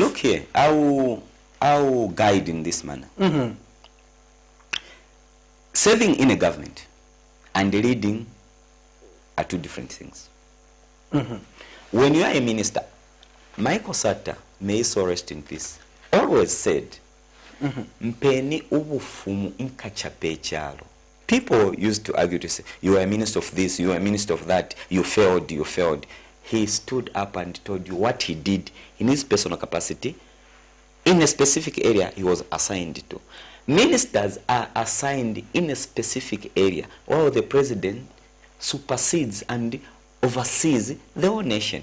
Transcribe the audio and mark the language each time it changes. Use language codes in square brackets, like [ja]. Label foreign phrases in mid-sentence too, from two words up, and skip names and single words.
[en] Look here, I will guide in this manner. Serving in a government and leading are two different things. When you are a minister, Michael Sata, may he so rest in peace, always said, [bem] Mpeni ubufumu inkachape chalo. [en] People used to argue to say, you are a minister of this, you are a minister of that, you failed, you failed. He stood up and told you what he did in his personal capacity, in a specific area he was assigned to. Ministers are assigned in a specific area, while the president supersedes and oversees the whole nation.